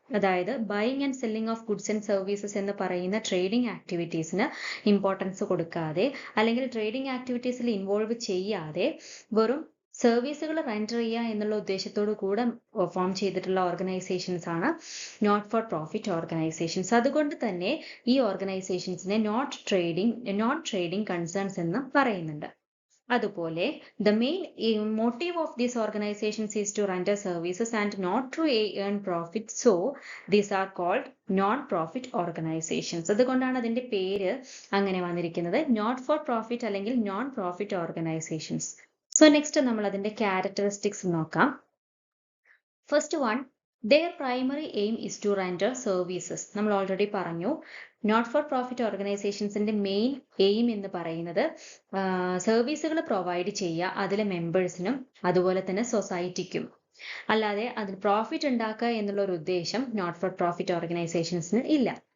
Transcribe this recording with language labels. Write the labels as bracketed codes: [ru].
[ml] അതായത് buying and selling of goods and services എന്ന് പറയുന്ന ട്രേഡിംഗ് ആക്ടിവിറ്റീസിന് ഇമ്പോർട്ടൻസ് കൊടുക്കാതെ, അല്ലെങ്കിൽ ട്രേഡിംഗ് ആക്ടിവിറ്റീസിൽ ഇൻവോൾവ് ചെയ്യാതെ വെറും സർവീസുകൾ റെൻഡർ ചെയ്യുക എന്നുള്ള ഉദ്ദേശത്തോടു കൂടെ ഫോം ചെയ്തിട്ടുള്ള ഓർഗനൈസേഷൻസ് ആണ് നോട്ട് ഫോർ പ്രോഫിറ്റ് ഓർഗനൈസേഷൻസ്. അതുകൊണ്ട് തന്നെ ഈ ഓർഗനൈസേഷൻസിനെ നോട്ട് ട്രേഡിംഗ് കൺസേൺസ് എന്ന് പറയുന്നുണ്ട്. അതുപോലെ [en] the main motive of these organizations is to render services and not to earn profit, so these are called non-profit organizations. [ml] അതുകൊണ്ടാണ് അതിന്റെ പേര് അങ്ങനെ വന്നിരിക്കുന്നത്, നോട്ട് ഫോർ പ്രോഫിറ്റ് അല്ലെങ്കിൽ non profit organisations. So next നമ്മൾ അതിന്റെ ക്യാരക്ടറിസ്റ്റിക്സ് നോക്കാം. [en] First one, their primary aim is to render services. [ml] നമ്മൾ ഓൾറെഡി പറഞ്ഞു, not for profit ഓർഗനൈസേഷൻസിന്റെ main aim എന്ന് പറയുന്നത് സർവീസുകൾ പ്രൊവൈഡ് ചെയ്യുക, അതിലെ മെമ്പേഴ്സിനും അതുപോലെ തന്നെ സൊസൈറ്റിക്കും. അല്ലാതെ അതിൽ പ്രോഫിറ്റ് ഉണ്ടാക്കുക എന്നുള്ള ഒരു ഉദ്ദേശം നോട്ട് ഫോർ പ്രോഫിറ്റ് ഓർഗനൈസേഷൻസിന് ഇല്ല.